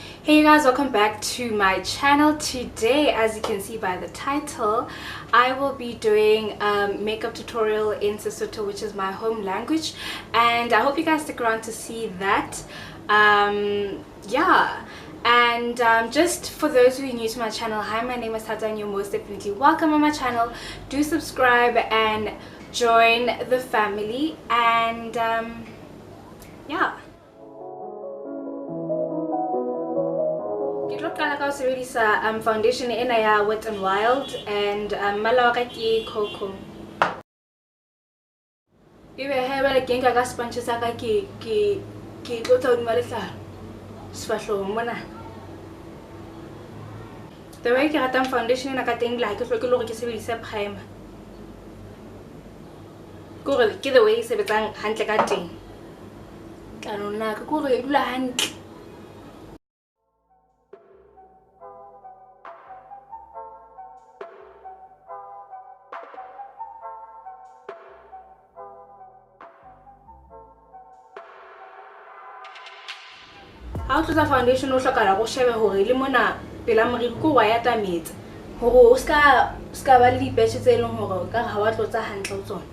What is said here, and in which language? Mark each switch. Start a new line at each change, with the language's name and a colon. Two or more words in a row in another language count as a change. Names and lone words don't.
English: Hey you guys, welcome back to my channel. Today, as you can see by the title, I will be doing a makeup tutorial in Sesotho, which is my home language, and I hope you guys stick around to see that. Yeah, and just for those who are new to my channel, hi, my name is Thato and you're most definitely welcome on my channel. Do subscribe and join the family, and yeah.
Southern Sotho: Ke tlo qala ka ho sebedisa foundation ena ya Wet n Wild, and mmala wa ka ke cocoa. Ebe ha ba le ke nka ka sponge sa ka ke tlotla hodima lehlalo sefahlehong mona.
English: The way
Southern Sotho: ke ratang foundation ena ka teng la ke hloke le hore ke sebedise primer. Ke
English: the way
Southern Sotho: e sebetsang hantle ka teng. Tlanong la ka ke hore e dula hantle. Ha o tlotsa foundation o hlokahala go shebe hore le mona pela moriri ko wa ya tametsa hore o ska ba le dipetche tse leng hore o ka ha wa tlotsa hantle o tsona.